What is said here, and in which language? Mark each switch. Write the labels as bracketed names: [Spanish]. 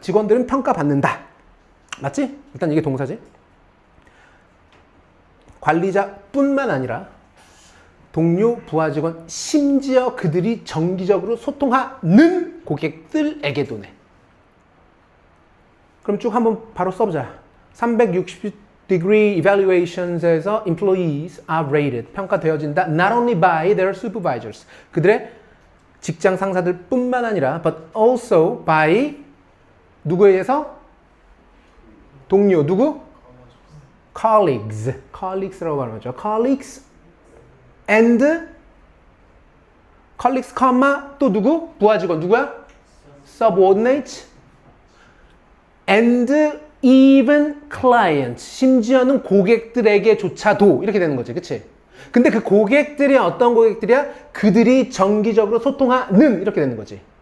[Korean] 직원들은 평가받는다. 맞지? 일단 이게 동사지. 관리자뿐만 아니라 동료, 부하 직원, 심지어 그들이 정기적으로 소통하는 고객들에게도 내. 그럼 쭉 한번 바로 써보자. [English] 360 degree evaluations에서 employees are rated, [Korean] 평가되어진다. [English] Not only by their supervisors, [Korean] 그들의 직장 상사들 뿐만 아니라 [English] but also by [Korean] 누구에 의해서? 동료, 누구? colleagues라고 발음하죠. [English] colleagues and colleagues, [Korean] 또 누구? 부하 직원 누구야? [English] subordinates and even clients, [Korean] 심지어는 고객들에게조차도 이렇게 되는 거지, 그치? 근데 그 고객들이 어떤 고객들이야? 그들이 정기적으로 소통하는 이렇게 되는 거지.